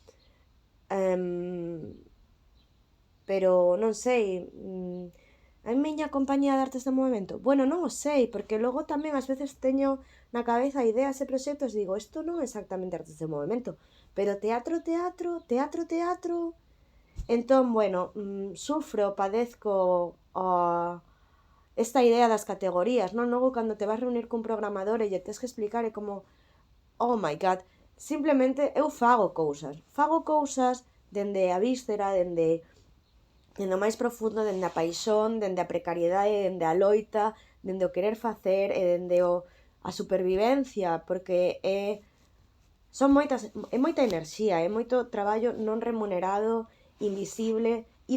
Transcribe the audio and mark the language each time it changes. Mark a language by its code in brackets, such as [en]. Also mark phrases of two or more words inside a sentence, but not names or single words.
[gl] pero non sei, a miña compañía de artes de movimento, bueno, non o sei, porque logo tamén ás veces teño na cabeza ideas e proxectos, digo, isto non é exactamente artes de movimento, pero teatro, entón, bueno, sufro, padezco esta idea das categorías, non? Logo, cando te vas reunir cun programador e lle tes que explicar, é como, [en] oh my god, [gl] simplemente eu fago cousas dende a víscera, dende o máis profundo, dende a paixón, dende a precariedade, dende a loita, dende o querer facer e dende a supervivencia, porque é moita enerxía, é moito traballo non remunerado, invisible, e